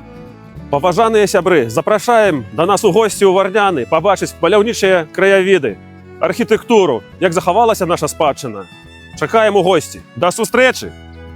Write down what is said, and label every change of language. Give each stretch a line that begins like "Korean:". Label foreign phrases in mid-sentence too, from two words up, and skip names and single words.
Belarusian: Паважаныя сябры, запрашаем да нас у госці ў Варняны пабачыць маляўнічыя краявіды. архітектуру, як заховалася наша спадщина.
Ukrainian: Чекаємо гості. До зустрічі!